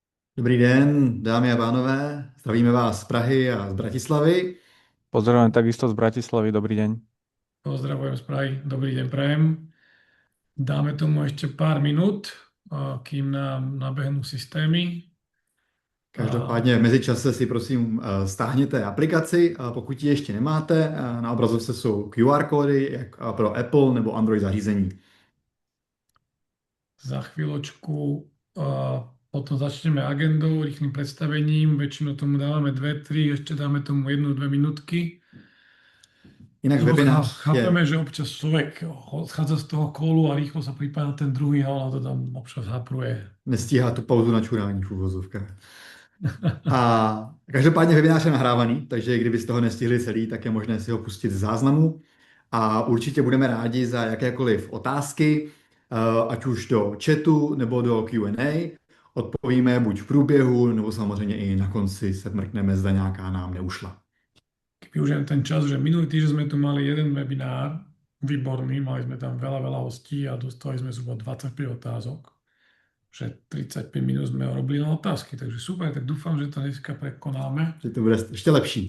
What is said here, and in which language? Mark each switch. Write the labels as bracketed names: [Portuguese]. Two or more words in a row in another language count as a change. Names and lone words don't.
[Czech] Dobrý den, dámy a pánové. Zdravíme vás z Prahy a z Bratislavy. [Slovak] Pozdravujem takisto z Bratislavy, dobrý deň. Pozdravujem z Prahy, dobrý deň prajem. Dáme tomu ešte pár minút, kým nám nabehnú systémy. A [Czech] Každopádně v mezičase si prosím stáhněte aplikaci, a pokud ji ještě nemáte. Na obrazovce jsou QR kódy jak pro Apple nebo Android zařízení. [Slovak] za chvíľočku potom začneme agendou, rýchlým predstavením. Väčšinou tomu dávame 2, 3, ešte dáme tomu 1, 2 minútky. [Czech] Jinak [Slovak] Lebo [Czech] webinář je, [Slovak] chápeme, že občas človek odchádza z toho kolu a rýchlo sa pripája na ten druhý a ono to tam občas hapruje. [Czech] nestíhá tu pauzu na čurání v uvozovkách. A každopádně webinář je nahrávaný, takže kdybyste ho nestihli celý, tak je možné si ho pustit z záznamu. A určitě budeme rádi za jakékoliv otázky, ať už do chatu nebo do Q&A. Odpovíme buď v průběhu, nebo samozřejmě i na konci se mrkneme, zda nějaká nám neušla. [Slovak] Využijem ten čas, že minulý týždeň sme tu mali jeden webinár, výborný, mali sme tam veľa hostí a dostali sme zhruba 25 otázok, že 35 minút sme robili na otázky, takže super, tak dúfam, že to dneska prekonáme, [Czech] Že to bude ještě lepší.